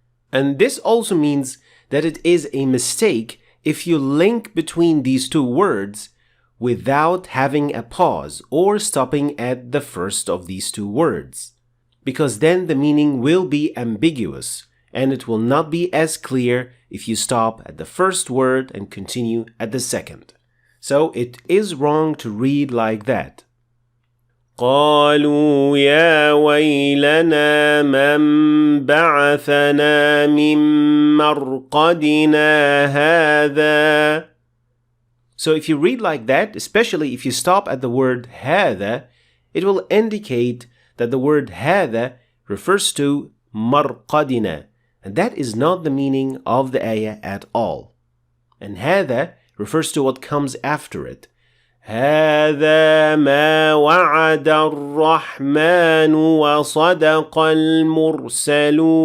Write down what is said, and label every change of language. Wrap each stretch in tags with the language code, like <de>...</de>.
<en>And this also means that it is a mistake if you link between these two words without having a pause or stopping at the first of these two words. Because then the meaning will be ambiguous and it will not be as clear if you stop at the first word and continue at the second. So it is wrong to read like that.</en> <ar>قالوا يا ويلنا من بعثنا من مرقدنا هذا.</ar> <en>So if you read like that, especially if you stop at the word هذا, it will indicate that the word هذا refers to مرقدنا, and that is not the meaning of the ayah at all. And هذا refers to what comes after it.</en> <ar>هذا ما وعد الرحمن وصدق المرسلون.</ar>